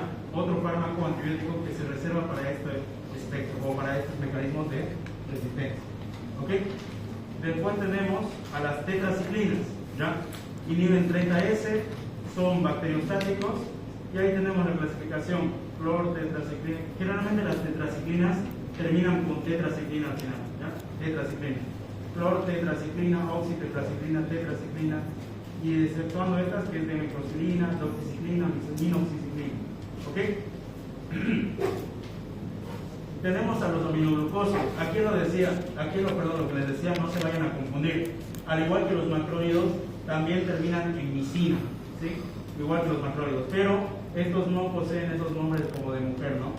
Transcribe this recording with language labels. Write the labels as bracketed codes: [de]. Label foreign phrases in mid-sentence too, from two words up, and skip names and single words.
[es] Otro fármaco antibiótico que se reserva para este espectro o para estos mecanismos de resistencia, ¿ok? Después tenemos a las tetraciclinas, ¿ya? Inhiben 30S, son bacteriostáticos y ahí tenemos la clasificación clortetraciclina. Generalmente las tetraciclinas terminan con tetraciclina al final, ¿ya? Tetraciclina, clortetraciclina, oxitetraciclina, tetraciclina, y exceptuando estas que es de microcilina, doxiciclina, minoxiciclina, ¿ok? Tenemos a los aminoglucosos. Aquí lo que les decía, no se vayan a confundir. Al igual que los macrólidos, también terminan en micina, ¿sí? Igual que los macrólidos, pero estos no poseen esos nombres como de mujer, ¿no?